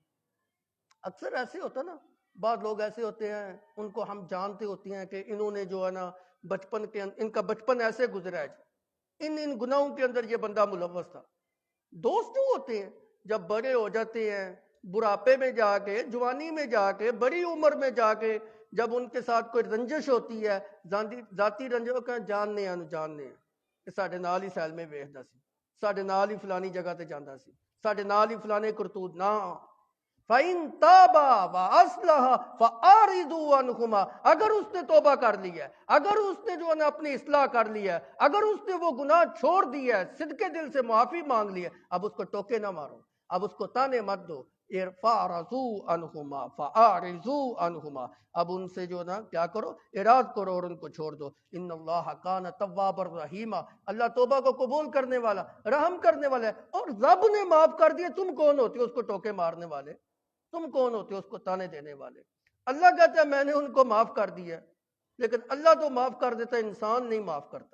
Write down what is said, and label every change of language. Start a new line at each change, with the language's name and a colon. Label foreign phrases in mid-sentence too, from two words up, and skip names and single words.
Urdu: اکثر ایسے ہوتا نا، بعض لوگ ایسے ہوتے ہیں ان کو ہم جانتے ہوتے ہیں کہ انہوں نے جو ہے نا بچپن کے ان کا بچپن ایسے گزرا ہے جی، ان گناہوں کے اندر یہ بندہ ملوث تھا. دوست جو ہوتے ہیں جب بڑے ہو جاتے ہیں، بڑھاپے میں جا کے، جوانی میں جا کے، بڑی عمر میں جا کے، جب ان کے ساتھ کوئی رنجش ہوتی ہے، ذاتی رنجش کا جاننے ہیں کہ
Punjabi: ساڈے نال ہی سیل میں ویکھدا سی، ساڈے نال ہی فلانی جگہ تے جاندا سی، ساڈے نال ہی فلانے کرتوت نہ.
Arabic: فَإِن تَابَا وَأَصْلَحَا فَأَعْرِضُوا عَنْهُمَا.
Urdu: اگر اس نے توبہ کر لی ہے، اگر اس نے جو ہے نا اپنی اصلاح کر لی ہے، اگر اس نے وہ گناہ چھوڑ دیا ہے، صدقے دل سے معافی مانگ لی ہے، اب اس کو ٹوکے نہ مارو، اب اس کو تانے مت دو.
Arabic: فَأَعْرِضُوا عَنْهُمَا فَأَعْرِضُوا عَنْهُمَا.
Urdu: اب ان سے جو ہے نا کیا کرو، اعراض کرو اور ان کو چھوڑ دو.
Arabic: ان اللہ کان توابا رحیما.
Urdu: اللہ توبہ کو قبول کرنے والا، رحم کرنے والا ہے. اور رب نے معاف کر دیا، تم کون ہوتے ہو اس کو ٹوکے مارنے والے؟ تم کون ہوتے ہو اس کو تانے دینے والے؟ اللہ کہتا ہے میں نے ان کو معاف کر دیا، لیکن اللہ تو معاف کر دیتا ہے، انسان نہیں معاف کرتا.